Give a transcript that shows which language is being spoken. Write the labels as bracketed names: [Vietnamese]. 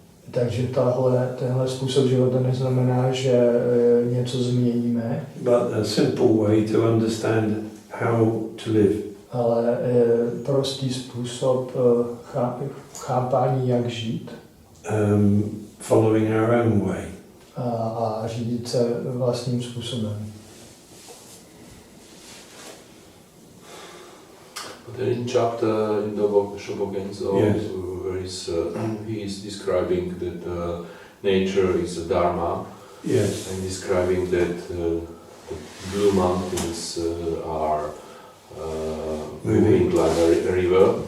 [Czech] Takže tenhle způsob života neznamená, že něco změníme, [English] but a simple way to understand how to live. [Czech] ale prostý způsob chápání, jak žít [English] Following our own way. [Czech] a řídit se vlastním způsobem. [English] But then in chapter in the book Shobogenzo, Yes. where he is describing that nature is a dharma, Yes. and describing that the blue mountains are moving like a river,